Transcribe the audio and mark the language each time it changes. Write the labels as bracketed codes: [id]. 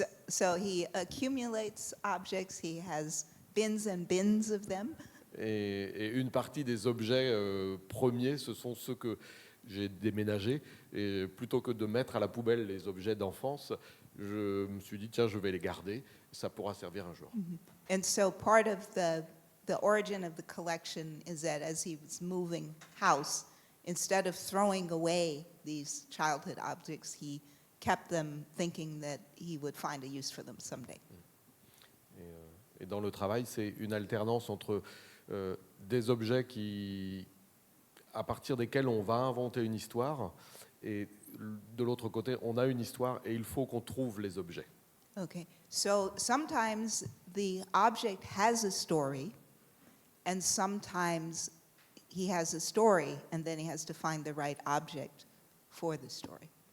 [en] So he accumulates objects, he has bins and bins of them. [fr] Et une partie des objets premiers, ce sont ceux que j'ai déménagés. Et plutôt que de mettre à la poubelle les objets d'enfance, je me suis dit, tiens, je vais les garder, ça pourra servir un jour. [en] And so part of the origin of the collection is that as he was moving house, instead of throwing away these childhood objects, he kept them thinking that he would find a use for them someday. [fr] Et dans le travail, c'est une alternance entre des objets à partir desquels on va inventer une histoire, et de l'autre côté, on a une histoire et il faut qu'on trouve les objets. [en] Okay, so sometimes the object has a story, and sometimes he has a story, and then he has to find the right object for the story.